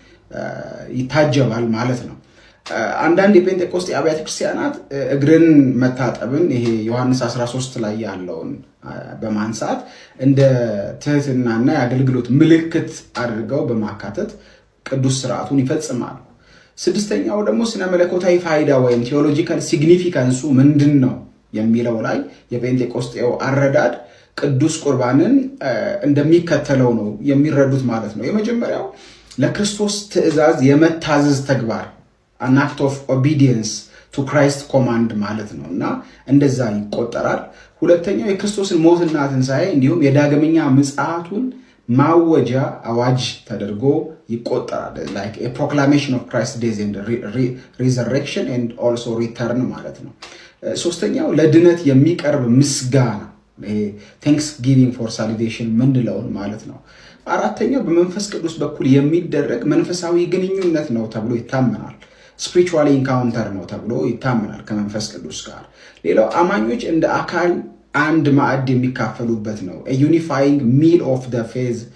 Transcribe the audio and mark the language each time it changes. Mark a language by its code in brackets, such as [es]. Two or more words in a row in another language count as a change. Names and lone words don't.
[am] ይታጀባል ማለት ነው። አንዳንድ የጴንጤቆስጤ አብያተ ክርስቲያናት እግርን መታጠብን ይሄ ዮሐንስ 13 ላይ ያለውን በማንሳት እንደ ትህትናና የአገልግሎት ምልክት አድርገው በማካተት ቅዱስ ስርዓቱን ይፈጽማሉ። ስድስተኛው ደግሞ ስነ መለኮታዊ ፋይዳ ወይም ቴዎሎጂካል ሲግኒፊካንሱ ምንድን ነው የሚለው ላይ የጴንጤቆስጤው አረዳድ ቅዱስ ቁርባንን እንደሚከተለው ነው የሚረዱት ማለት ነው። የመጀመሪያው ለክርስቶስ ትእዛዝ የመታዘዝ ተግባር [en] an act of obedience to Christ command [am] ማለት ነው እና እንደዛ ይቆጠራል። ሁለተኛው የክርስቶስን ሞትና ትንሣኤ እንዲሁም የዳግመኛ ምጽአቱን ማወጃ አዋጅ ተደርጎ ይቆጠራል። [en] like a proclamation of Christ's death and resurrection and also return [am] ማለት ነው። ሶስተኛው ለድነት የሚቀርብ ምስጋና [en] thanksgiving for salvation [am] ምንለውን ማለት ነው። አራተኛው በመንፈስ ቅዱስ በኩል የሚደረግ መንፈሳዊ ግንኙነት ነው ተብሎ ይታመናል። [en] spiritual encounter [am] ነው ተብሎ ይታመናል ከመንፈስ ቅዱስ ጋር። ሌላው አማኞች እንደ አካል አንድ ማዕድ የሚካፈሉበት ነው። [en] unifying meal of the faith